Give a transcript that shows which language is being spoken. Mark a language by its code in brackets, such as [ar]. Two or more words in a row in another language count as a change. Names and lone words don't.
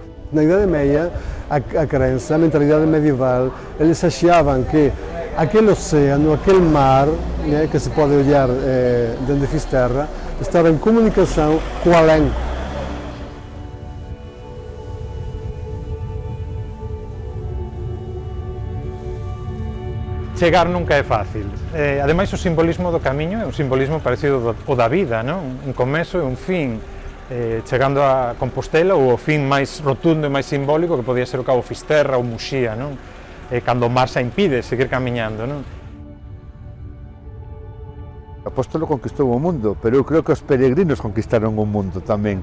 [pt] Na Idade Média, a crença, a mentalidade medieval, eles achavam que aquele oceano, aquele mar, né, que se pode olhar desde Fisterra, estava em comunicação com o além. Chegar nunca é fácil. [gl] Ademais, o simbolismo do camiño é un simbolismo parecido ao da vida, non? Un comezo e un fin. Chegando a Compostela, ou o fin máis rotundo e máis simbólico que podía ser o Cabo Fisterra ou Muxía, non? Cando o mar se impide seguir camiñando, non? O apóstolo conquistou o mundo, pero eu creo que os peregrinos conquistaron o mundo tamén.